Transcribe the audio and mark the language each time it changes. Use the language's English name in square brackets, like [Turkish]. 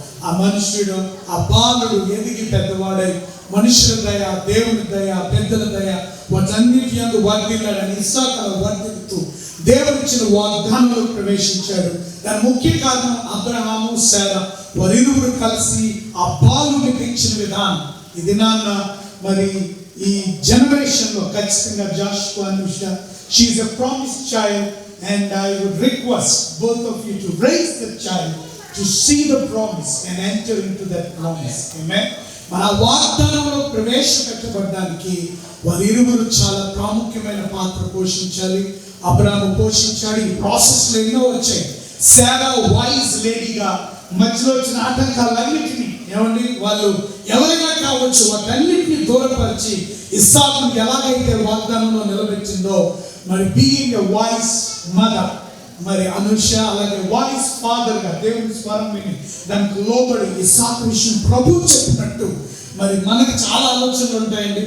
[Telugu] ఆ మనుష్యుడు ఆ బాలుడు ఎదిగి పెద్దవాడై మనుషుల దయ, దేవుని దయ, పెద్దల దయ వాటన్నిటి యందు వర్ధిల్లాడని ఇస్సాకు వర్ధిల్లుతూ దేవుడిచ్చిన వాగ్దానంలో ప్రవేశించాడు. దాని ముఖ్య కారణం అబ్రహాము, శారా వారిరువురు కలిసి ఆ బాలుని పెంచిన విధానం. ఇది నాన్న మరి ఈ జనరేషన్ లో ఖచ్చితంగా Jashuva Anusha, [English] She is a promised child and I would request both of you to raise the child to see the promise and enter into that promise. Amen. [Telugu] మన వాగ్దానంలో ప్రవేశపెట్టబడడానికి వారిరువురు చాలా ప్రాముఖ్యమైన పాత్ర పోషించాలి. అబ్రాహాము పోషించాడు. ఈ ప్రాసెస్లో ఎన్నో వచ్చాయి. శారా వైజ్ లేడీగా మధ్యలో వచ్చిన ఆటంకాలన్నిటినీ ఏమండి వాళ్ళు ఎవరైనా కావచ్చు వాటన్నిటిని దూరపరిచి ఇస్సాకును ఎలాగైతే వాగ్దానంలో నిలబెట్టిందో మరి [English] being a voice mother [Telugu] మరి అనుష అలాగే వాయిస్ ఫాదర్ గా దేవుని స్వరం విని దానికి లోబడి ఇస్సాకు విషయం ప్రభు చెప్పినట్టు మరి మనకి చాలా ఆలోచనలు ఉంటాయండి.